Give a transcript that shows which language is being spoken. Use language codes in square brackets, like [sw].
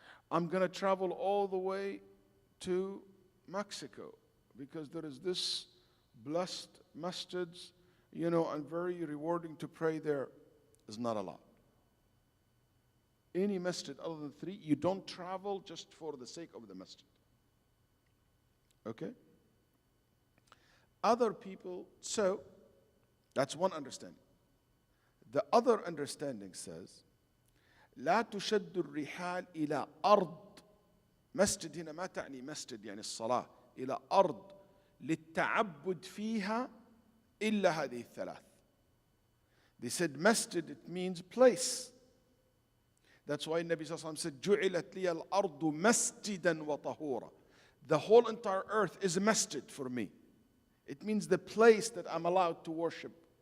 [en] I'm going to travel all the way to Mexico because there is this blessed masjids, and very rewarding to pray there. Is not allowed. Any masjid other than 3, you don't travel just for the sake of the masjid. Okay? Other people, so that's one understanding. The other understanding says, [ar] لا تشد الرحال إلى أرض. مسجد هنا ما تعني مسجد يعني الصلاة. إلى أرض للتعبد فيها إلا هذه الثلاث. [en] They said masjid, it means place. That's why Nabi Sallallahu Alaihi Wasallam said, [ar] جُعِلَتْ لِيَ الْأَرْضُ مَسْجِدًا وَطَهُورًا. [en] The whole entire earth is a masjid for me. It means the place that I'm allowed to worship.